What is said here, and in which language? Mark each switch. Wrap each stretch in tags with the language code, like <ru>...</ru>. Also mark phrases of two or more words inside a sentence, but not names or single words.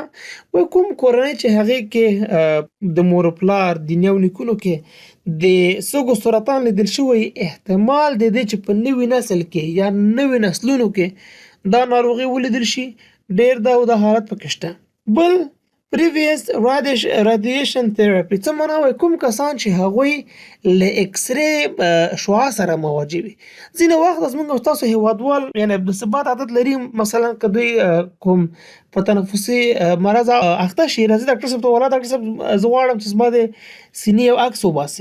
<ps>وایي کوم کورنۍ چې هغې کې د مور پلار د نیو نیکونو کې د سږو سرطان لیدل شوی، احتمال د دې چې په نوي نسل کې یا نوي نسلونو کې دا ناروغي ولیدل شي ډېر دا حالت پکې شته. بل</ps> <en>previous radiation therapy</en> <ps>څه معنا؟ وایي کوم کسان چې هغوی له اکس ری شعاع سره مواجه وي. ځینې وخت زموږ او ستاسو هیوادوال یعنې د ثبات عادت لري مثلا که دوی کوم په تنفسي مرض اخته شي، راځي ډاکټر صاحب ته ولا ډاکټر صاحب زه غواړم چې زما د سینې یو عکس وباسي.</ps>